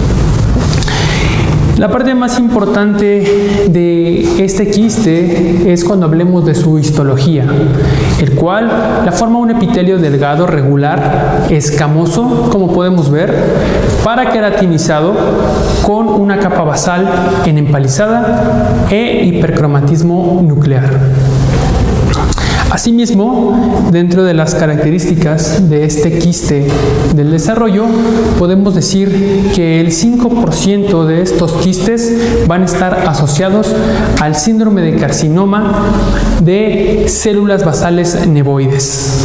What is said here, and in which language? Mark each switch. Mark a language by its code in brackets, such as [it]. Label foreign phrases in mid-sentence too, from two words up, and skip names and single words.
[es] La parte más importante de este quiste es cuando hablemos de su histología, el cual la forma un epitelio delgado, regular, escamoso, como podemos ver, paraqueratinizado, con una capa basal en empalizada e hipercromatismo nuclear. Asimismo, dentro de las características de este quiste del desarrollo, podemos decir que el 5% de estos quistes van a estar asociados al síndrome de carcinoma de células basales nevoides.